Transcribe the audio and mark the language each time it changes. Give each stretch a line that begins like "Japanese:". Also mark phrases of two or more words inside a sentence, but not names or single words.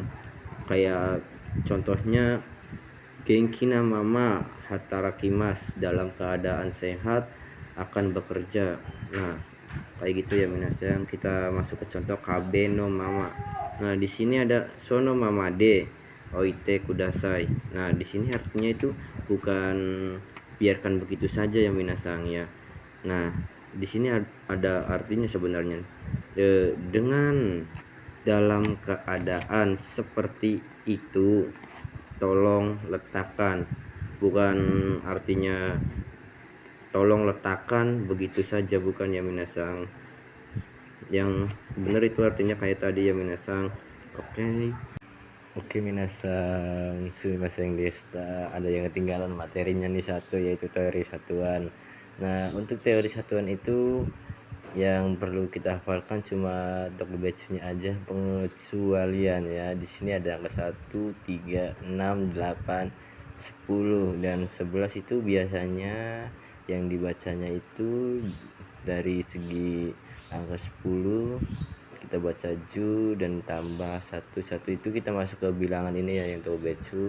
Indonesian: Kayak contohnya
Japanese: 元気なまま働きます,
Indonesian: dalam keadaan sehat akan bekerja. Nah, kayak gitu ya minasang. Kita masuk ke contoh
Japanese: 壁のまま.
Indonesian: Nah di sini ada
Japanese: そのままで置いてください.
Indonesian: Nah di sini artinya itu bukan biarkan begitu saja ya minasang ya. Nah di sini ada artinya sebenarnya. Dengan dalam keadaan seperti itu tolong letakkan, bukan artinya tolong letakkan begitu saja, bukan ya minasang. Yang benar itu artinya kayak tadi ya minasang. Oke minasang,
Japanese: すみませんでした.
Indonesian: Ada yang ketinggalan materinya nih satu, yaitu teori satuan. Nah untuk teori satuan itu yang perlu kita hafalkan cuma untuk batch-nya aja, pengecualian ya. Di sini ada angka 1, 3, 6, 8, 10 dan 11 itu biasanya yang dibacanya itu dari segi angka 10 kita baca ju dan tambah 1 itu kita masuk ke bilangan ini ya, yang tobetsu.